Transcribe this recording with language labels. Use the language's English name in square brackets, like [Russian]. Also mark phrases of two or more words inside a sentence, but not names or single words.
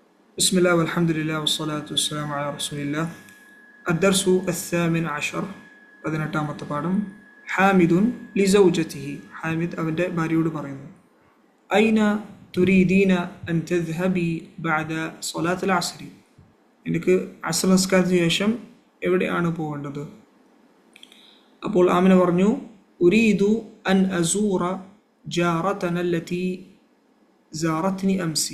[Arabic] بسم الله والحمد لله والصلاة والسلام على رسول الله. الدرس الثامن عشر. [Malayalam] പതിനെട്ടാമത്തെ പാഠം. [Arabic] حامد لزوجته. [Malayalam] ഹാമിദ് അവൻ്റെ ഭാര്യയോട് പറയുന്നു, [Arabic] أين تريدين أن تذهبي بعد صلاة العصر. [Malayalam] എനിക്ക് അസ്ർ നിസ്കാരത്തിന് ശേഷം എവിടെയാണ് പോകേണ്ടത്? അപ്പോൾ ആമിന പറഞ്ഞു, [Arabic] أريد أن أزور جارتنا التي زارتني أمس.